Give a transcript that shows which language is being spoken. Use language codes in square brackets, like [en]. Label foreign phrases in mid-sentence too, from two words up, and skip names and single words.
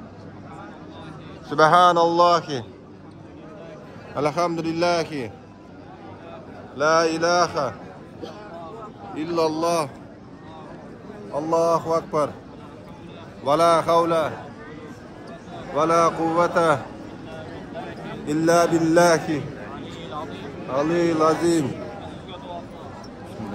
[ar] سبحان الله الحمد لله لا إله إلا الله الله أكبر ولا حول ولا قوة إلا بالله العلي العظيم.